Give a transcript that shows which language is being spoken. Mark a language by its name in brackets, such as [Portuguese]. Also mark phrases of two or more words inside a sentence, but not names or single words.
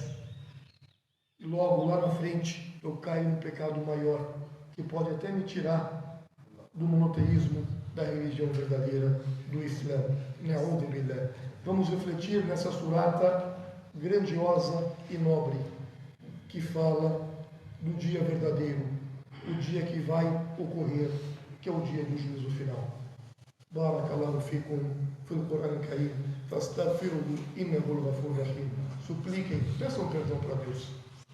[Portuguese] E logo lá na frente eu caio num pecado maior, que pode até me tirar do monoteísmo da religião verdadeira, do Islã. Vamos refletir nessa surata grandiosa e nobre, que fala do dia verdadeiro, o dia que vai ocorrer, que é o dia do juízo final. [Arabic] بارك الله فيكم في القرآن الكريم، فاستغفروه إنه الغفور الرحيم. [Portuguese] Supliquem, peçam perdão para Deus.